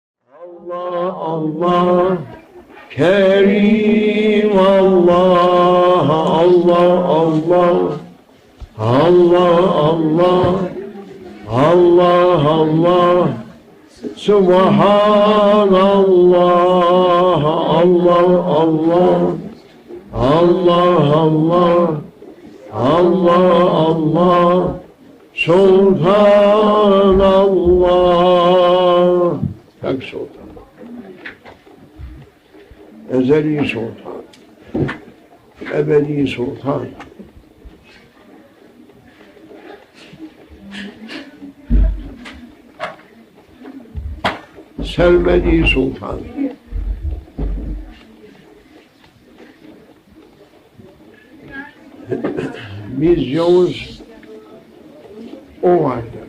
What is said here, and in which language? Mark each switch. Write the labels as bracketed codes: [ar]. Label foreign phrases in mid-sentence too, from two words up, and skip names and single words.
[ar] الله الله كريم الله الله الله الله الله الله الله سبحان الله الله الله الله الله الله الله سلطان الله. [tr] Tek Sultan, ezeli Sultan, ebedi Sultan, sermedi Sultan, biz Yavuz o vardır.